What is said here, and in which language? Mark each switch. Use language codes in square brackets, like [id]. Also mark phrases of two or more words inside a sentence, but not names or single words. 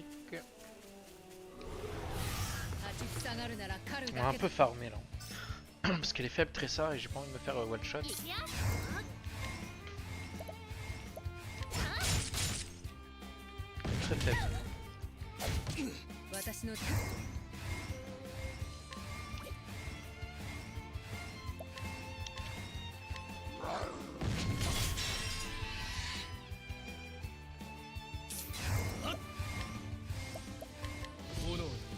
[ja] 立ちふさがるなら狩る [fr] On va [ja] だ [fr] un [ja] け [fr] peu farmer là. Parce qu'elle est faible Tressa et j'ai pas envie de me faire [en] one shot. [ja] いくよ [fr] Très faible. [ja] 私の手。炎よ